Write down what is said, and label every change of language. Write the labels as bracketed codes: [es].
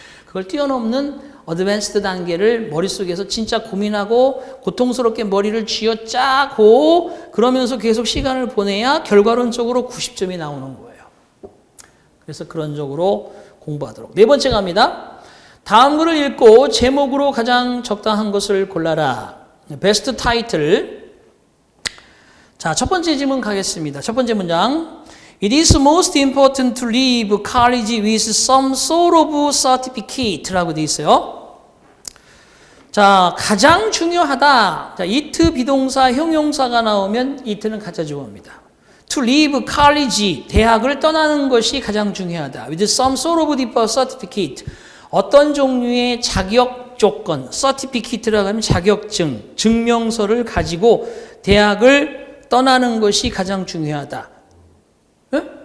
[ko] 그걸 뛰어넘는 어드밴스드 단계를 머릿속에서 진짜 고민하고 고통스럽게 머리를 쥐어짜고 그러면서 계속 시간을 보내야 결과론적으로 90점이 나오는 거예요. 그래서 그런 쪽으로 공부하도록. 네 번째 갑니다. 다음 글을 읽고 제목으로 가장 적당한 것을 골라라. 베스트 타이틀. 자, 첫 번째 질문 가겠습니다. 첫 번째 문장. [en] It is most important to leave college with some sort of certificate [ko] 라고 되어 있어요. 자, 가장 중요하다. 자, it 비동사, 형용사가 나오면 it는 가짜 주어입니다. [en] To leave college, [ko] 대학을 떠나는 것이 가장 중요하다. [en] With some sort of certificate, [ko] 어떤 종류의 자격 조건, certificate라고 하면 자격증, 증명서를 가지고 대학을 떠나는 것이 가장 중요하다. 예?